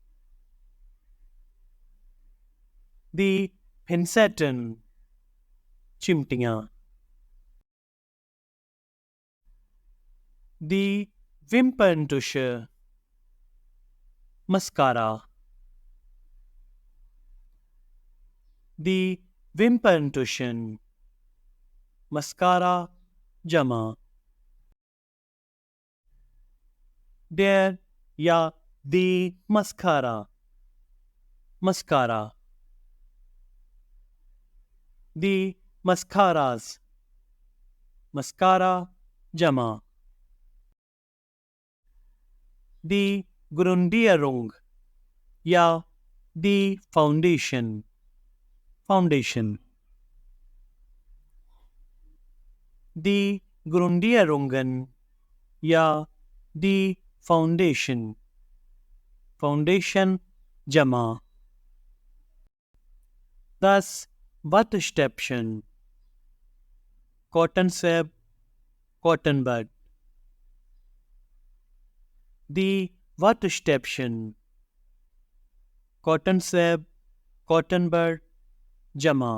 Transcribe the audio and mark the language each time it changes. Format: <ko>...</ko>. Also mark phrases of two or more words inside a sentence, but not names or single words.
<de>Die Pinsetten, चिमटियाँ। Die Wimperntusche, मस्कारा। Die Wimperntuschen,</de> <ur>مسکارا جمع.</ur> <de>Der या die Mascara, मस्कारा। Die Mascaras,</de> <ur>مسکارا جمع.</ur> <de>Die Grundierung या die Foundation, फाउंडेशन। Die Grundierungen या die Foundation,</de> <ur>فاؤنڈیشن جمع.</ur> <de>Das Wattestäbchen,</de> <en>cotton swab, cotton bud.</en> <de>Die Wattestäbchen,</de> <en>cotton swab, cotton bud</en> <de>जमा।</de>